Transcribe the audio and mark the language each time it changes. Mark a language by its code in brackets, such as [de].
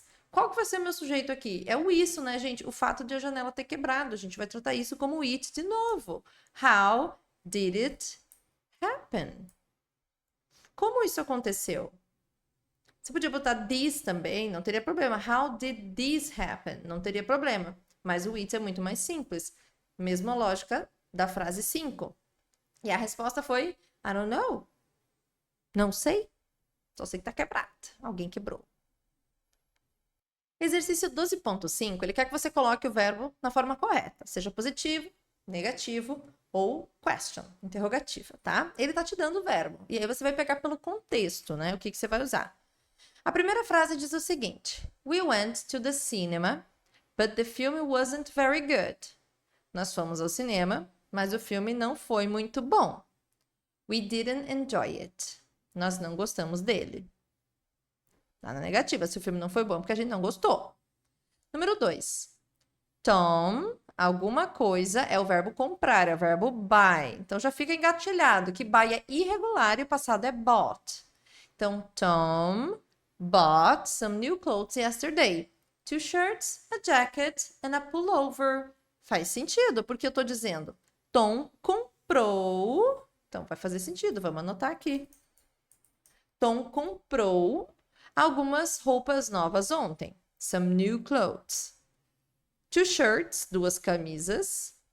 [pt] Qual que vai ser o meu sujeito aqui? É o isso, né, gente? O fato de a janela ter quebrado. A gente vai tratar isso como it de novo. [en] How did it happen? [pt] Como isso aconteceu? Você podia botar this também, não teria problema. [en] How did this happen? [pt] Não teria problema. Mas o it é muito mais simples. Mesma lógica da frase 5. E a resposta foi, [en] I don't know. [pt] Não sei. Só sei que tá quebrado. Alguém quebrou. Exercício 12.5, ele quer que você coloque o verbo na forma correta, seja positivo, negativo ou question, interrogativa, tá? Ele tá te dando o verbo. E aí você vai pegar pelo contexto, né? O que você vai usar. A primeira frase diz o seguinte: [en] We went to the cinema, but the film wasn't very good. [pt] Nós fomos ao cinema, mas o filme não foi muito bom. [en] We didn't enjoy it. [pt] Nós não gostamos dele. Tá na negativa, se o filme não foi bom, porque a gente não gostou. Número 2. Tom, alguma coisa, é o verbo comprar, é o verbo buy. Então já fica engatilhado que buy é irregular e o passado é bought. [en] Então, Tom bought some new clothes yesterday. 2 shirts, a jacket and a pullover. [pt] Faz sentido, porque eu tô dizendo Tom comprou. Então vai fazer sentido, vamos anotar aqui. Tom comprou algumas roupas novas ontem. Some new clothes. 2 shirts, 2 camisas.